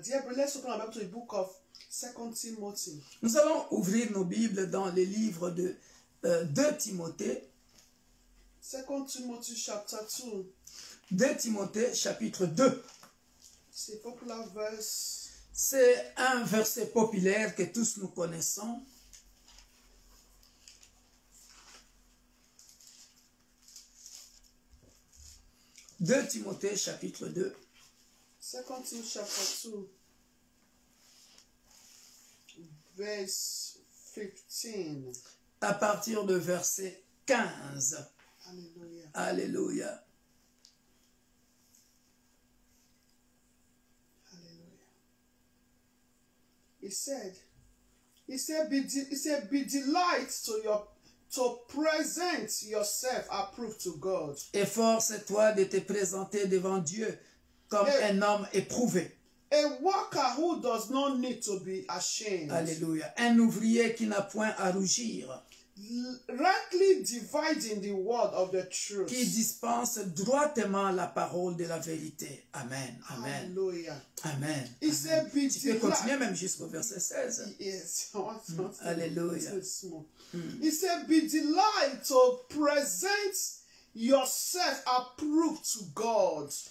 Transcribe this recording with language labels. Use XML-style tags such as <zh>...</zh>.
<en>Dear brother, let's open our Bible to the book of 2 Timothy.</en> <fr>Nous allons ouvrir nos Bibles dans les livres de 2 Timothée.</fr> <en>2 Timothy chapter 2.</en> <fr>2 Timothée chapitre 2. C'est</fr> <en>a popular verse.</en> <fr>C'est un verset populaire que tous nous connaissons. 2 Timothée chapitre 2.</fr> <en>2 Timothy chapter 2, verse 15.</en> <fr>À partir de verset 15.</fr> <en>Hallelujah.</en> <fr>Alléluia.</fr> <en>Hallelujah. He said, be delight to present yourself approved to God.</en> <fr>Efforce-toi de te présenter devant Dieu comme un homme éprouvé.</fr> <en>A worker who does not need to be ashamed.</en> <fr>Alléluia. Un ouvrier qui n'a point à rougir.</fr> <en>Rightly dividing the word of the truth.</en> <fr>Qui dispense droitement la parole de la vérité.</fr> <en>Amen. Amen. Hallelujah. Amen. He said, be</en> <fr>Tu peux continuer même jusqu'au verset 16.</fr> <en>Yes.</en> <fr>Alléluia.</fr> <en>He said, be delight to present yourself approved to God.</en>